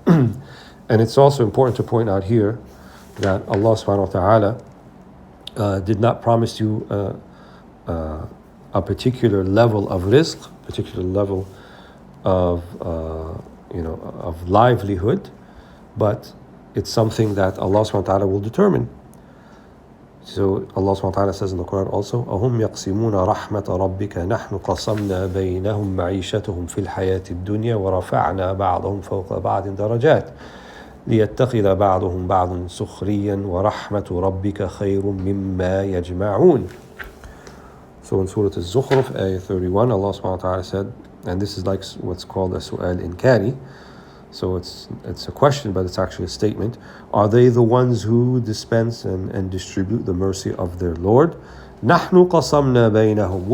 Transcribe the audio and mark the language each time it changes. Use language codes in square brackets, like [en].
[en] And it's also important to point out here that Allah subhanahu wa ta'ala did not promise you a particular level of rizq, particular level of of livelihood, but it's something that Allah subhanahu wa ta'ala will determine. [ar] So Allah subhanahu wa ta'ala says in the Quran also, أَهُمْ يَقْسِمُونَ رَحْمَةَ رَبِّكَ نَحْنُ قَسَمْنَا بَيْنَهُمْ مَعِيشَتُهُمْ فِي الْحَيَاةِ الدُّنْيَا وَرَفَعْنَا بَعْضَهُمْ فَوْقَ بَعْضٍ دَرَجَاتٍ لِيَتَّخِذَ بَعْضُهُم بَعْضًا سُخْرِيًّا وَرَحْمَةُ رَبِّكَ خَيْرٌ مِّمَّا يَجْمَعُونَ. [en] So in Surah Al-Zukhruf, ayah 31, Allah subhanahu wa ta'ala said, and this is like what's called a su'al inkari. So it's a question, but it's actually a statement. Are they the ones who dispense and distribute the mercy of their Lord? [ar] نَحْنُ قَسَمْنَا بَيْنَهُم.